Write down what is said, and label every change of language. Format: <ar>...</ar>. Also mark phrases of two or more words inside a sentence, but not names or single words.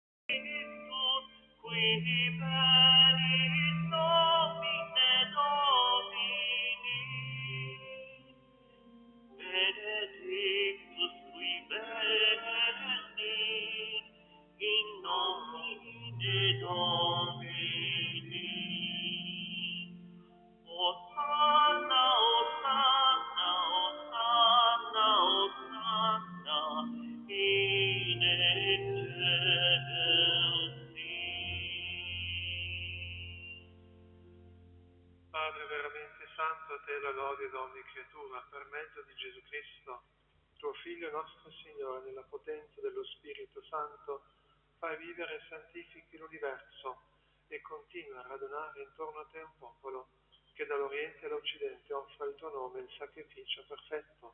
<la>qui peris nomine Domini, benedictus qui veni, in nomine Domini. Hosanna, Hosanna, Hosanna, Hosanna, in excelsis.</la> <it>Padre veramente santo, a te la lode di ogni creatura, per mezzo di Gesù Cristo, tuo Figlio nostro Signore, nella potenza dello Spirito Santo, fai vivere e santifichi l'universo e continua a radunare intorno a te un popolo che dall'Oriente all'Occidente offra il tuo nome il sacrificio perfetto.</it>